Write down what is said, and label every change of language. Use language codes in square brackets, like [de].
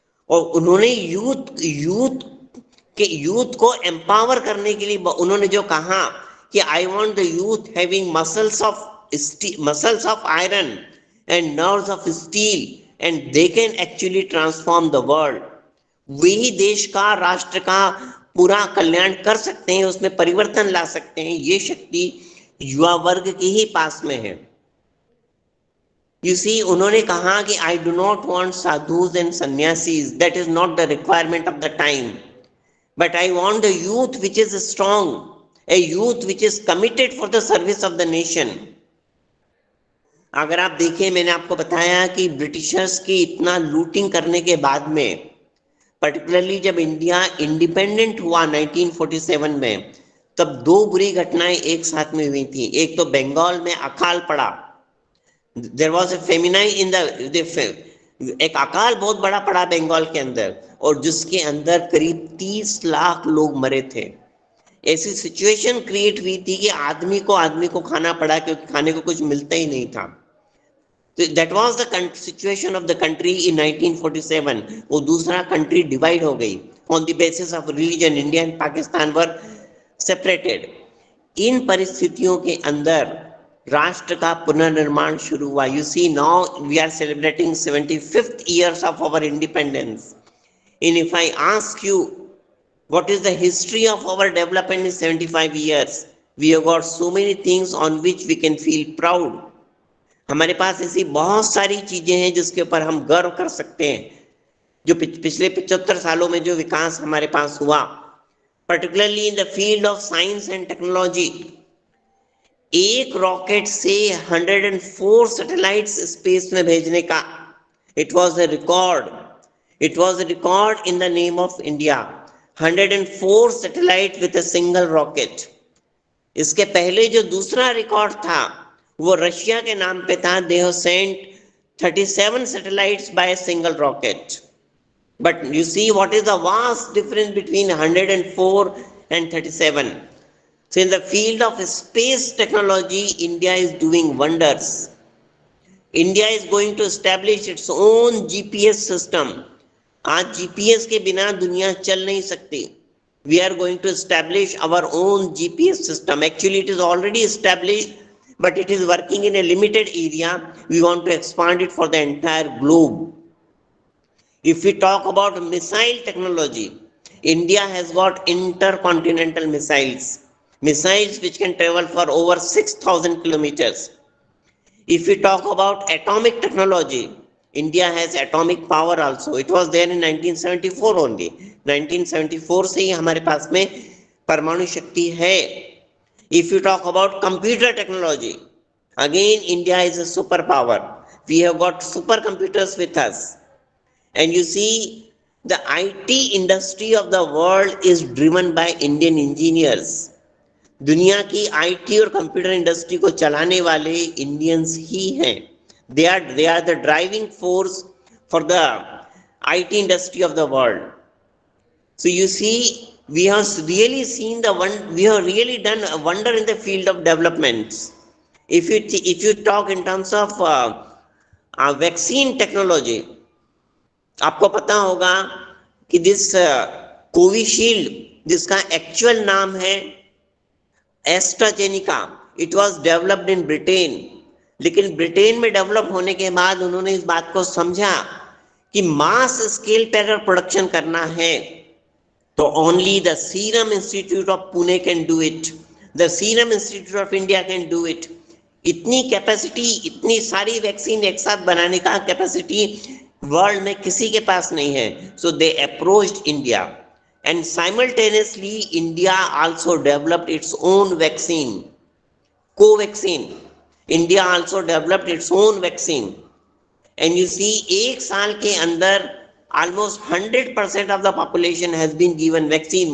[hi] और उन्होंने यूथ को एम्पावर करने के लिए उन्होंने जो कहा कि [en] "I want the youth having muscles of iron and nerves of steel and they can actually transform the world". [hi] वही देश का, राष्ट्र का पूरा कल्याण कर सकते हैं, उसमें परिवर्तन ला सकते हैं। ये शक्ति युवा वर्ग के ही पास में है। [en] You see, [hi] उन्होंने कहा कि [en] "I do not want sadhus and sannyasis, that is not the requirement of the time, but I want a youth which is strong, a youth which is committed for the service of the nation." [hi] अगर आप देखें, मैंने आपको बताया कि Britishers की इतना looting करने के बाद में, पर्टिकुलरली जब इंडिया इंडिपेंडेंट हुआ 1947 में, तब दो बुरी घटनाएं एक साथ में हुई थी। एक तो बंगाल में अकाल पड़ा, [en] there was a feminine in the [hi] एक अकाल बहुत बड़ा पड़ा बंगाल के अंदर, और जिसके अंदर करीब 30 लाख लोग मरे थे। ऐसी सिचुएशन क्रिएट हुई थी कि आदमी को खाना पड़ा, क्योंकि खाने को कुछ मिलता ही नहीं था। [en] That was the situation of the country in 1947. [hi] वो दूसरा कंट्री डिवाइड हो गई [en] on the basis of religion. India and Pakistan were separated. [hi] इन परिस्थितियों के अंदर राष्ट्र का पुनर्निर्माण शुरू हुआ। [en] You see, now we are celebrating 75th years of our independence. And if I ask you, what is the history of our development in 75 years? We have got so many things on which we can feel proud. [hi] हमारे पास ऐसी बहुत सारी चीजें हैं जिसके ऊपर हम गर्व कर सकते हैं, जो पिछले 75 सालों में जो विकास हमारे पास हुआ, [en] Particularly in the field of science and technology. [hi] एक रॉकेट से 104 सैटेलाइट्स स्पेस में भेजने का, [en] It was a record in the name of India. 104 satellite with a single rocket. [hi] इसके पहले जो दूसरा रिकॉर्ड था वो रशिया के नाम पे था। [en] They have sent 37 satellites by a single rocket. But you see what is the vast difference between 104 and 37. So in the field of space technology, India is doing wonders. India is going to establish its own GPS system. [hi] आज GPS के बिना दुनिया चल नहीं सकती। [en] We are going to establish our own GPS system. Actually, it is already established, but it is working in a limited area. We want to expand it for the entire globe. If we talk about missile technology, India has got intercontinental missiles which can travel for over 6,000 kilometers. If we talk about atomic technology, India has atomic power also. It was there in 1974 only. [hi] 1974 से ही हमारे पास में परमाणु शक्ति है। [en] If you talk about computer technology, again India is a superpower. We have got supercomputers with us. And you see, the IT industry of the world is driven by Indian engineers. [hi] दुनिया की IT और computer industry को चलाने वाले Indians ही हैं। [en] They are the driving force for the IT industry of the world. So you see, we have really done a wonder in the field of development. If you talk in terms of vaccine technology, [hi] आपको पता होगा कि [en] this Covishield, [hi] जिसका actual नाम है [en] AstraZeneca, it was developed in Britain. [hi] लेकिन Britain में develop होने के बाद उन्होंने इस बात को समझा कि मास स्केल पे अगर प्रोडक्शन करना है तो [en] Only the Serum Institute of Pune can do it. The Serum Institute of India can do it. [hi] इतनी कैपेसिटी, इतनी सारी वैक्सीन एक साथ बनाने का कैपेसिटी वर्ल्ड में किसी के पास नहीं है. [en] So they approached India, and simultaneously India also developed its own vaccine, Covaxin. India also developed its own vaccine. And you see, [hi] एक साल के अंदर [en] almost 100% of the population has been given vaccine.